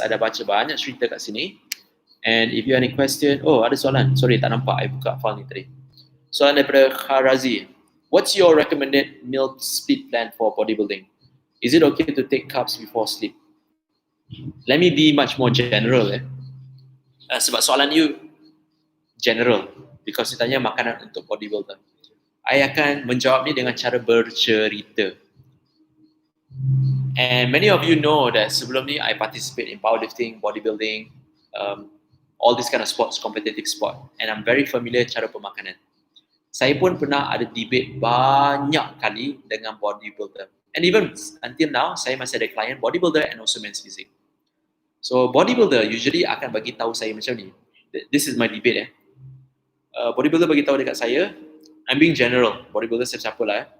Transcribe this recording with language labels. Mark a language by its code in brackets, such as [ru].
[ms] Ada baca banyak cerita kat sini. [en] And if you have any question, [ms] ada soalan. Sorry, tak nampak. I buka file ni tadi. Soalan daripada Kharazi. [en] What's your recommended meal split plan for bodybuilding? Is it okay to take carbs before sleep? Let me be much more general. [ms] Sebab soalan you general. Because ditanya makanan untuk bodybuilder. I akan menjawab ni dengan cara bercerita. [en] And many of you know that [ms] sebelum ni [en] I participate in powerlifting, bodybuilding, all this kind of sports, competitive sport. And I'm very familiar [ms] cara pemakanan. Saya pun pernah ada debate banyak kali dengan bodybuilder. [en] And even until now, [ms] saya masih ada [en] client bodybuilder and also men's physique. [ms] So bodybuilder usually akan bagi tahu saya macam ni. [en] This is my debate. [ms] Bodybuilder bagi tahu dekat saya, [en] I'm being general, [ms] bodybuilder siapa-siapa lah.